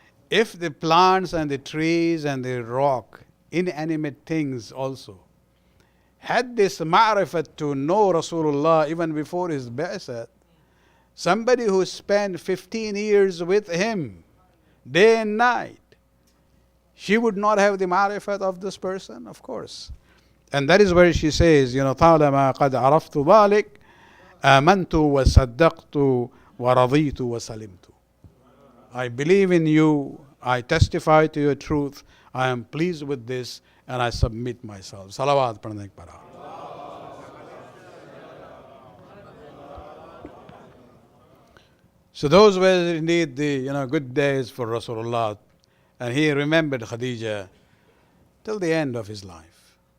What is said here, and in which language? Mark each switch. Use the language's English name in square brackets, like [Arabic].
[English] If the plants and the trees and the rock, inanimate things also, had this ma'rifat to know Rasulullah even before his Bi'sat, somebody who spent 15 years with him, day and night, she would not have the ma'rifat of this person, of course. And that is where she says, [Arabic] طالما قد عرفت ذلك آمنت وصدقت ورضيت وسلمت. [English] I believe in you, I testify to your truth, I am pleased with this, and I submit myself. [Urdu] Salawat pradhne para. [English] So those were indeed the good days for Rasulullah, and he remembered Khadija till the end of his life.